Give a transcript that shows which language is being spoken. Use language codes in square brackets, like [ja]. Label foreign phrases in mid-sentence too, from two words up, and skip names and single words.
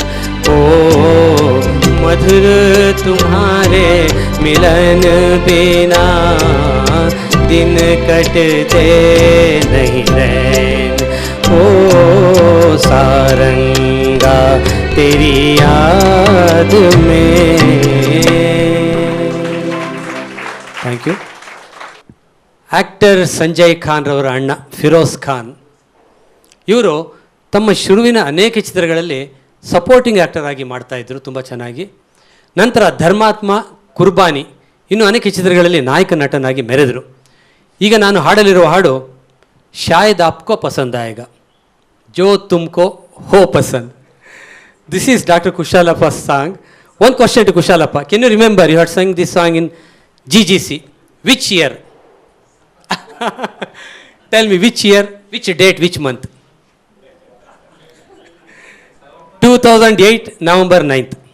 [hi] ओ मधुर तुम्हारे मिलन बिना दिन कटते नहीं रैन। ओ सारंगा तेरी याद में। [en] Thank you. [kn] ಆ್ಯಕ್ಟರ್ ಸಂಜಯ್ ಖಾನ್ ರವರ ಅಣ್ಣ ಫಿರೋಜ್ ಖಾನ್ ಇವರು ತಮ್ಮ ಶುರುವಿನ ಅನೇಕ ಚಿತ್ರಗಳಲ್ಲಿ [en] supporting actor [kn] ಆಗಿ ಮಾಡ್ತಾಯಿದ್ರು ತುಂಬ ಚೆನ್ನಾಗಿ. ನಂತರ ಧರ್ಮಾತ್ಮ, ಕುರ್ಬಾನಿ ಇನ್ನೂ ಅನೇಕ ಚಿತ್ರಗಳಲ್ಲಿ ನಾಯಕ ನಟನಾಗಿ ಮೆರೆದರು. ಈಗ ನಾನು ಹಾಡಲಿರುವ ಹಾಡು [hi] शायद आपको पसंद आयेगा, जो तुमको हो पसंद. [en] This is doctor Kushalappa's song. One question to Kushalappa, Can you remember you had sung this song in GGC? Which year? Tell me which year, which date, which month? 2008 November 9th.